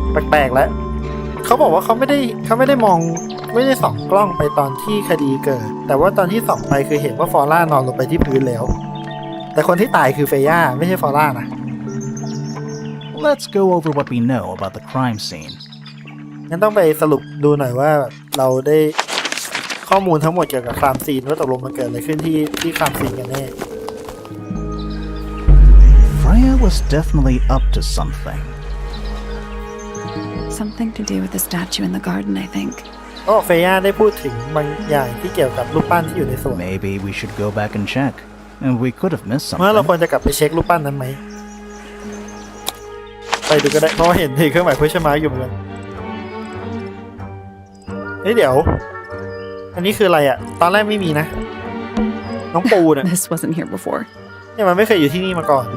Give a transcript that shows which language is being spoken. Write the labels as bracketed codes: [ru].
[th] แปลกๆแล้วเขาบอกว่าเขาไม่ได้มองไม่ได้ส่องกล้องไปตอนที่คดีเกิด แต่ว่าตอนที่ส่องไปคือเห็นว่าฟอร่านอนลงไปที่พื้นแล้ว แต่คนที่ตายคือเฟย่าไม่ใช่ฟอร่านะ [en] Let's go over what we know about the crime scene. [th] งั้นต้องไปสรุปดูหน่อยว่าเราได้ข้อมูลทั้งหมดเกี่ยวกับครามซีนว่าตกลงมันเกิดอะไรขึ้นที่ครามซีนกันแน่ [en] Freya was definitely up to something. Something to do with the statue in the garden, I think. [th] ก็เฟย่าได้พูดถึงบางอย่างที่เกี่ยวกับรูปปั้นที่อยู่ในสวน [en] Maybe we should go back and check. And we could have missed [th] เมื่อเราควร [en] something. [th] จะกลับไปเช็ครูปปั้นนั้นไหมไปดูก็ได้เพราะเห็นเครื่องหมายquestion markอยู่เหมือนกันเฮ้ยเดี๋ยวอันนี้คืออะไรอ่ะตอนแรกไม่มีนะน้องปูเนี่ย [en] This wasn't here before. [th] เนี่ยมันไม่เคยอยู่ที่นี่มาก่อน